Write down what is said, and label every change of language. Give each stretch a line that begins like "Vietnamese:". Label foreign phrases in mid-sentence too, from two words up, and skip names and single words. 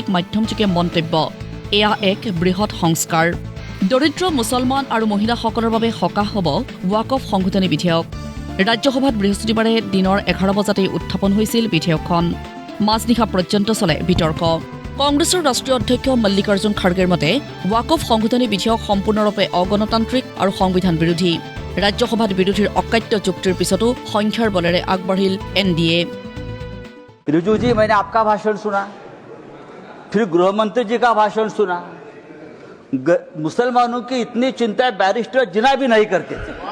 Assamese: মাধ্যমযোগে মন্তব্য এয়া এক বৃহৎ সংস্কাৰ দৰিদ্ৰ মুছলমান আৰু মহিলাসকলৰ বাবে সকাহ হ'ব ৱাকফ সংশোধনী বিধেয়ক ৰাজ্যসভাত বৃহস্পতিবাৰে দিনৰ 11 বজাতেই উত্থাপন হৈছিল বিধেয়কখন মাজনিশা পৰ্যন্ত চলে বিতৰ্ক কংগ্ৰেছৰ ৰাষ্ট্ৰীয় অধ্যক্ষ মল্লিকাৰ্জুন খাৰ্গেৰ মতে ৱাকফ সংশোধনী বিধেয়ক সম্পূৰ্ণৰূপে অগণতান্ত্ৰিক আৰু সংবিধান বিৰোধী ৰাজ্যসভা বিৰোধী অকাট্য চুক্তিৰ পিছতো সংখ্যাৰ বলেৰে আগবাঢ়িল এনডিএ।
Hindi: रिजू जी, मैंने आपका भाषण सुना, फिर गृह मंत्री जी का भाषण सुना। मुसलमानों की इतनी चिंता बैरिस्टर जिना भी नहीं करते थे।